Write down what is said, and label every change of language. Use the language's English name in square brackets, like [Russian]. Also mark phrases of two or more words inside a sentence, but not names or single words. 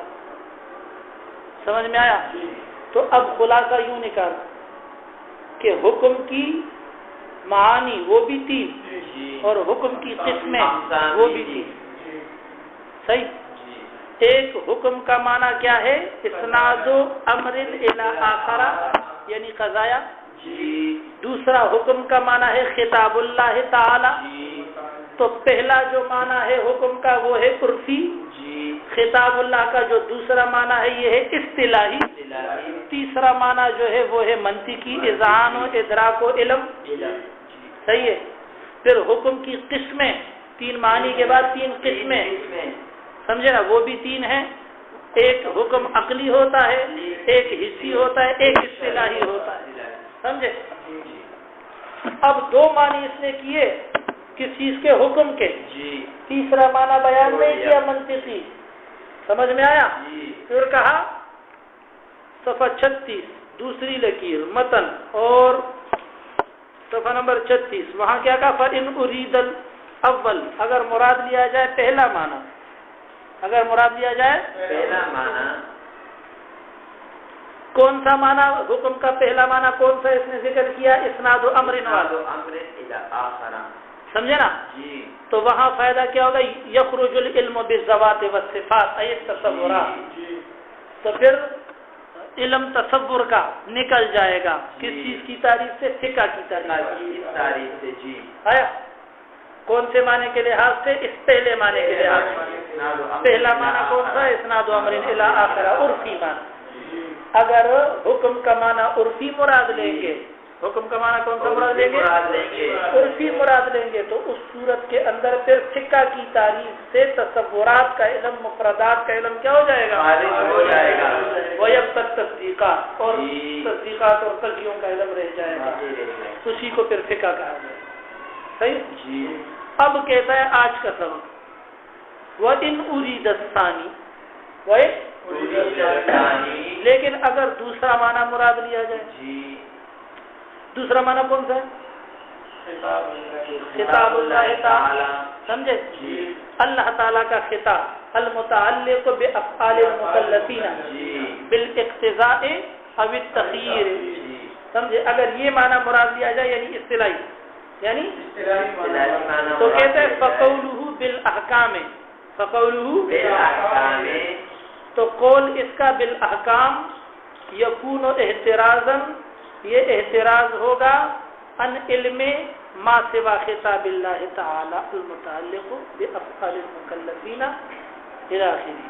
[Urdu] سمجھ میں آیا؟ تو اب خلاصہ یوں نکال کہ حکم کی معانی وہ بھی 3 اور حکم کی قسمیں وہ بھی 3. صحیح. ایک حکم کا معنی کیا ہے؟ اسناد امر [Arabic] الی آخر [Urdu] یعنی قضایا. دوسرا حکم کا معنی ہے خطاب اللہ تعالی. تو پہلا جو معنی ہے حکم کا وہ ہے عرفی. خطاب اللہ کا جو دوسرا معنی ہے یہ ہے اصطلاحی. تیسرا معنی جو ہے وہ ہے منطقی، اذعان و ادراک و علم. صحیح ہے. پھر حکم کی قسمیں 3 معنی کے بعد 3 قسمیں، سمجھے نا، وہ بھی 3 ہیں. ایک حکم عقلی ہوتا ہے، ایک حسی ہوتا ہے، ایک اصطلاحی ہوتا ہے. سمجھے؟ اب 2 معنی اس نے کیے کس چیز کے؟ حکم کے. تیسرا معنی بیان نہیں کیا منطقی. سمجھ میں آیا؟ پھر کہا صفحہ 36 دوسری لکیر متن اور صفحہ نمبر 36 وہاں کیا کہا؟ [Arabic] فَإِنْ أُرِيدَ الْأَوَّلِ [Urdu] اگر مراد لیا جائے پہلا معنی، اگر مراد لیا جائے پہلا معنی. کون سا معنی؟ حکم کا پہلا معنی کون سا اس نے ذکر کیا؟ اسناد و امر [Arabic] الی آخر. [Urdu] سمجھے نا؟ تو وہاں فائدہ کیا ہوگا؟ [Arabic] یخرج العلم بالذوات والصفات ای تصورات. [Urdu] تو پھر علم تصور کا نکل جائے گا. کس چیز کی تعریف سے؟ فقہ کی تعریف سے. آیا کون سے معنی کے لحاظ سے؟ اس پہلے معنی کے لحاظ سے. پہلا معنی کون سا؟ اسناد امر [Arabic] الی آخر [Urdu] عرفی معنی. اگر حکم کا معنی عرفی مراد لیں گے، حکم کا معنی کون سا مراد لیں گے؟ عرفی مراد لیں گے. تو اس صورت کے اندر پھر فقہ کی تعریف سے تصورات کا علم، مفردات کا علم کیا ہو جائے گا؟ ہو جائے گا. وہی اب تک تصدیقات اور تصدیقات اور تقیوں کا علم رہ جائے گا. اسی کو پھر فقہ کہا جائے. صحیح. اب کہتا ہے آج کا سبق [Arabic] وَإِنْ أُرِيدَ الثَّانِي [Urdu] لیکن اگر دوسرا معنی مراد لیا جائے. دوسرا معنی کون سا ہے؟ خطاب اللہ تعالی. سمجھے؟ اللہ تعالیٰ کا خطاب [Arabic] المتعلق بافعال المکلفین بالاقتضاء او التخییر. [Urdu] سمجھے؟ اگر یہ معنی مراد لیا جائے یعنی اصطلاحی، یعنی تو کہتے ہیں [Arabic] فقولہ بالاحکام. فقولہ بالاحکام [Urdu] تو قول اس کا [Arabic] بالاحکام یکون احترازا [Urdu] یہ احتراز ہوگا [Arabic] ان علم ما سوا خطاب اللہ تعالی المتعلق بافعال المکلفین الی آخرہ.